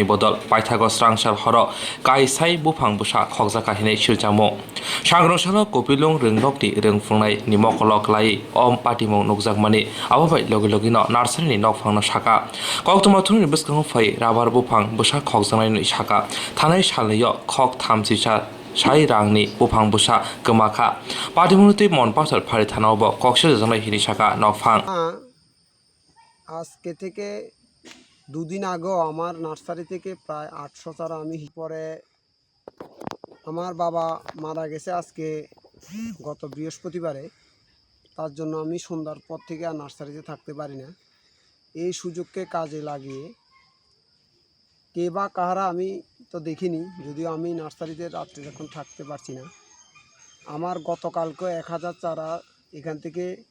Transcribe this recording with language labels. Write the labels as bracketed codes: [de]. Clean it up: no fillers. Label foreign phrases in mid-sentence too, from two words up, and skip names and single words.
[trp] bodol paithagos Swrangchati horo Kaisai bufang busa khokja kahine siljamo sangrosalo kopilong ringnokni ringfungnai nimokolok lai om patimong nukjakmani abobai logi logino nursery ni nokfangno saka Koktwma thuni biskang phai rabar bufang busa khokjanai ni saka thanai salyo khok thamchisa sai rangni bufang busa gmaka patimunuti monpasar phari thanaobo kokshel janai hini saka nokfang [bn] আজকে থেকে দুদিন আগেও আমার নার্সারি থেকে প্রায় 800 চারা আমি পরে আমার বাবা মারা গেছে আজকে গত বৃহস্পতিবারে তার জন্য আমি সন্ধ্যার পর থেকে আর নার্সারিতে থাকতে পারি না এই সুযোগকে কাজে লাগিয়ে কে বা কাহারা আমি তো দেখিনি যদিও আমি নার্সারিতে রাত্রে যখন থাকতে পারছি না আমার গতকালকে 1000 চারা এখান থেকে